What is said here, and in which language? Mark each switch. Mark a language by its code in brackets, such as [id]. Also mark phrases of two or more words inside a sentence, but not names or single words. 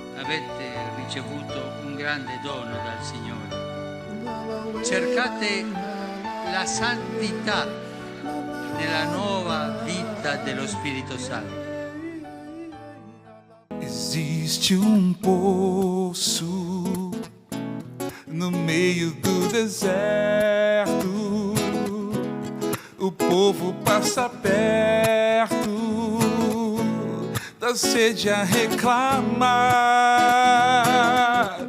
[it] avete ricevuto un grande dono dal Signore. Cercate la santità nella nuova vita dello Spirito Santo. [pt] Existe poço no meio do deserto. O povo passa perto da sede a reclamar.